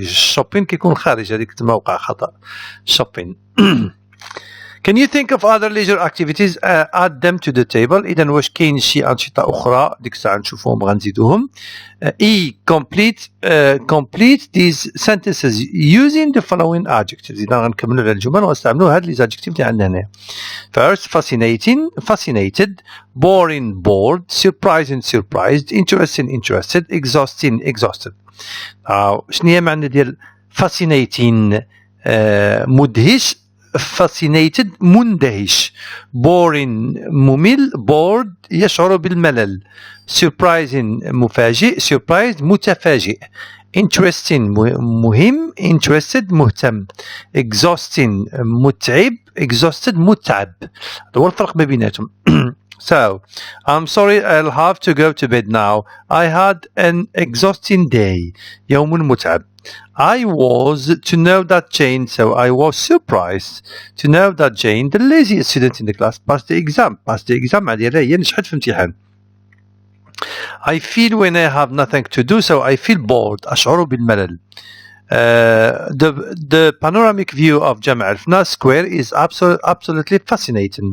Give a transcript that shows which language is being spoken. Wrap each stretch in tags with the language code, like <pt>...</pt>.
<ar>الشوبين كيكون خارج هذيك الموقع خطأ shopping.</ar> <en>Can you think of other leisure activities? Add them to the table.</en> <ar>إذا واش كاين شي أنشطة أخرى ديك الساعة نشوفوهم غنزيدوهم.</ar> <en>Complete these sentences using the following adjectives.</en> <ar>إذا غنكملوا على الجمل ونستعملوا هاد لي adjectives اللي عندنا هنا.</ar> <en>First, fascinating, fascinated, boring, bored, surprising, surprised, interesting, interested, exhausting, exhausted.</en> <ar>شنو هي معنى ديال fascinating؟ مدهش fascinated مندهش. boring ممل. bored يشعر بالملل. surprising مفاجئ. surprised متفاجئ. interesting مهم. interested مهتم. exhausting متعب. exhausted متعب. هو الفرق ما بيناتهم.</ar> <en>So, I'm sorry, I'll have to go to bed now. I had an exhausting day.</en> <ar>يوم متعب.</ar> <en>I was to know that Jane, so I was surprised to know that Jane, the laziest student in the class, passed the exam. Passed the exam</en> <ar>معناتها هي نجحت في امتحان.</ar> <en>I feel when I have nothing to do, so I feel bored.</en> <ar>أشعر بالملل.</ar> <en>The panoramic view of جامع الفنا square is absolutely fascinating.</en>